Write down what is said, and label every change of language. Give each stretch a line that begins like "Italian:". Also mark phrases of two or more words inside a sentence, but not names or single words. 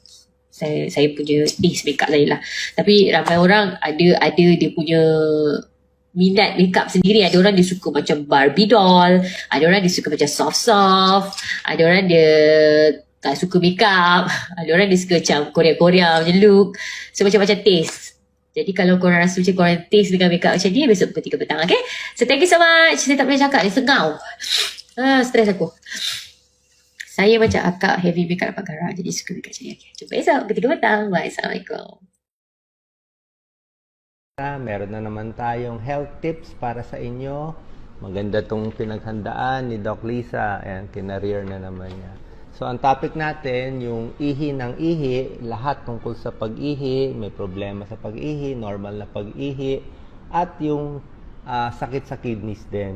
Malay: Saya punya
English: taste makeup
Malay: saya lah. Tapi ramai orang ada dia punya minat makeup sendiri. Ada orang dia suka macam Barbie doll. Ada orang dia suka macam soft-soft. Ada orang dia tak suka makeup. Ada orang dia suka macam Korea-Korea macam look. So macam-macam taste. Jadi kalau korang rasa macam korang taste dengan makeup macam ni, besok pukul 3 petang.
English: Okay. So thank you so much.
Malay: Saya tak boleh cakap ni. Sengau. Stress aku. Saya macam akak
English: heavy makeup
Malay: dapat garang. Jadi suka makeup macam ni. Okay. Jumpa esok pukul 3 petang. Bye. Assalamualaikum.
Filipino: Meron na naman tayong
English: health tips
Filipino: para sa inyo. Maganda tong pinaghandaan ni Doc Lisa. Ayan, kinareer na naman niya. So, ang topic natin, yung ihi ng ihi, lahat tungkol sa pag-ihi, may problema sa pag-ihi, normal na pag-ihi, at yung sakit sa kidneys din.